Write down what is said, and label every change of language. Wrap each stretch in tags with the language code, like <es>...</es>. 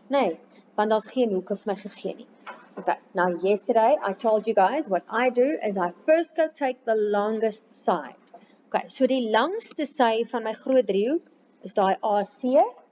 <af>Nee, want daar's geen hoeke vir my gegee nie.</af> <en>Okay, now yesterday I told you guys what I do is I first go take the longest side.</en> <af>Okay, so die langste sy van my groot driehoek is daai AC.</af>